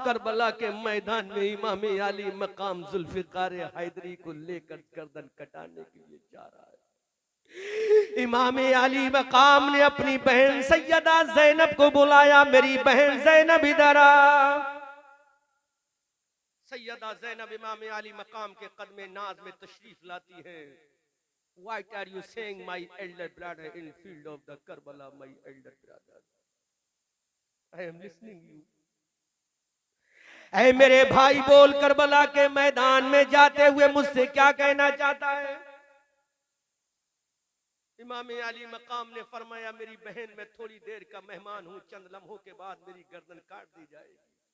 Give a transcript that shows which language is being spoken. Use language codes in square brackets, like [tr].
[hi] Karbala के मैदान में इमाम अली मकाम जुल्फिकार हैदरी को लेकर गर्दन कटाने के लिए जा रहा है। इमाम अली मकाम ने अपनी बहन सैयदा ज़ैनब को बुलाया, मेरी बहन ज़ैनब इधर आ। सैयदा ज़ैनब इमाम अली मकाम के कदमे नाज में तशरीफ लाती है। [en] What are you saying, my elder brother, in field of the Karbala, my elder brother? I am listening you. [hi] ऐ मेरे भाई, बोल करबला के मैदान में जाते हुए मुझसे क्या कहना चाहता है? इमाम अली मकाम ने फरमाया, मेरी बहन, मैं थोड़ी देर का मेहमान हूं, चंद लम्हों के बाद मेरी गर्दन काट दी जाएगी।